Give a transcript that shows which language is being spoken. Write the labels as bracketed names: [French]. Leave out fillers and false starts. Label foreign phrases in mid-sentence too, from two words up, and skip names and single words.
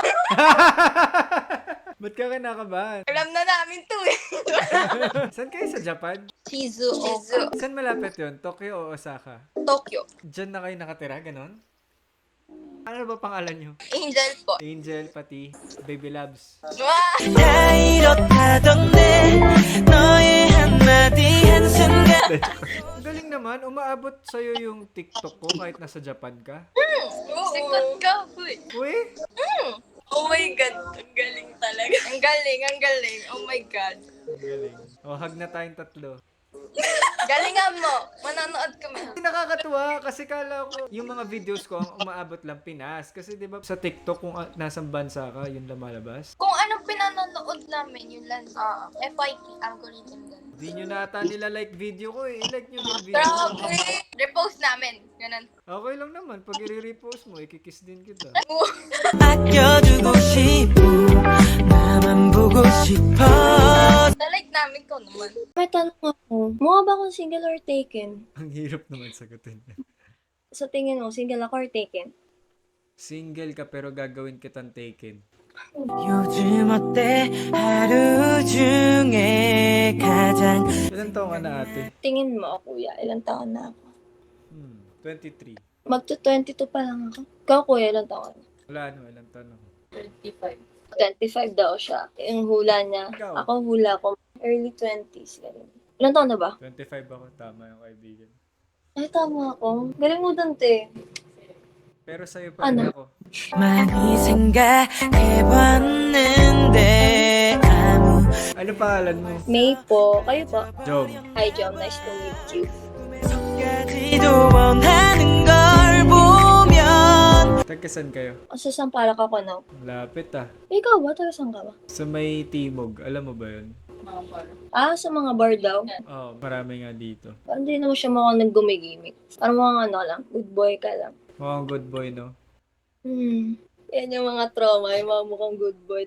[Filipino] Ba't ka kinakabahan? Alam na namin to eh. Saan kayo sa Japan? Shizuoka. Saan malapit yun? Tokyo o Osaka? Tokyo. Diyan na kayo nakatira, ganon? Ano ba pangalan nyo? Angel po. Angel, pati Baby Labs. Wow! [Korean] 나 이렇다던데 너의 한마디 한순간 [Filipino] Ang galing naman, umaabot sa'yo yung TikTok ko kahit nasa Japan ka. Sikat ka, boy. Uy, [English] Oh my God. [Filipino] Ang galing talaga. Ang galing. [English] Oh my God. [Filipino] ang galing. Hug na tayong tatlo. Galingan mo. Manonood kami. Nakakatuwa kasi kala ko yung mga videos ko ang umaabot lang Pinas. Kasi di ba sa TikTok kung nasang bansa ka, yun lumalabas. Kung anong pinanonood namin, yun lang. FYP, algorithm lang. Di nyo na ata nila like video ko eh. I-like nyo din video ko. Grabe! Repost namin. Ganun. Okay lang naman. Pag i-repost mo, ikikiss din kita. [Korean] 아껴두고 싶어 나만 보고 싶어 [Filipino] Na-like namin ko naman. May tanong ako, mukha ba akong [English] single or taken? [Filipino] Ang hirap naman sagutin. Sa tingin mo, single ako [English] or taken? [Filipino] Single ka pero gagawin kitang taken. [Korean] 요즘 어때 하루 중에 가장 [Filipino] Ilan taon ka na ate? Tingin mo, kuya, ilang taon na ako? 23. Magto-22 pa lang ako. Ikaw, kuya, ilang taon? Wala no, ilang taon ako. 25 daw siya. Yung hula niya. Ikaw? Ako hula ko, [English] early 20s. [Filipino] Ganun. Ilang taon na ba? 25 ako, tama yung kaibigan. Ay, tama ako. Galing mo dun, te. Pero sa'yo pa rin Ano? ako. [Korean] 많이 생각해봤는데 아무 [Filipino] Ano pangalan mo? May po. Kayo po. Job. [English] Hi, Jom. Nice to meet you. [Korean] 속까지도 원하는 걸 보면 [Filipino] Tagkasan kayo? Sa Sampalak ako, no? Lapit Ikaw ba? Taga saan ka ba? Sa may Timog, alam mo ba yun? Sa mga bar daw. Oo, marami nga dito. Parang di naman siya mukhang naggumigimik. Parang mga ano lang, [English] good boy [Filipino] ka lang. Mukhang [English] good boy, [Filipino] no? Yan yung mga trauma, yung mga mukhang [English] good boy.